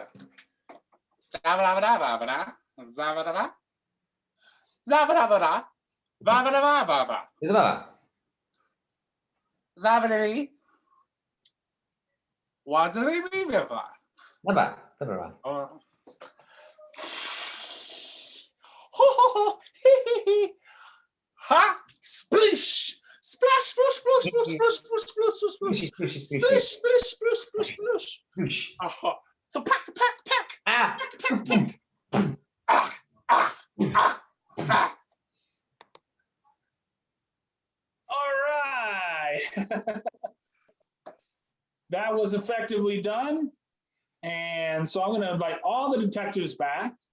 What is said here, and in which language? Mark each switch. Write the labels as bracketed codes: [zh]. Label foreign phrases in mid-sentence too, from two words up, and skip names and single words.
[en] Zabba-dabba-dabba-ba-da. Zabba-dabba. Zabba-dabba-da. Ba-ba-da-ba-ba-ba. Dabba. Zabba-dabba. Wazza-dabba-dabba. Dabba. Dabba. Oh. Ho ho ho, hee hee hee. Ha! Splish! Splash! Splush! Splush! Splush! Splush! Splush! Splush! Splush! Squishy, squishy, Splish! squishy. Splish! Splush! Splush! Splush! Squish. So pack! Pack! Pack! Ah. Pack! Pack! Ah! Ah! Ah! Ah! All right. That was effectively done. And so I'm going to invite all the detectives back.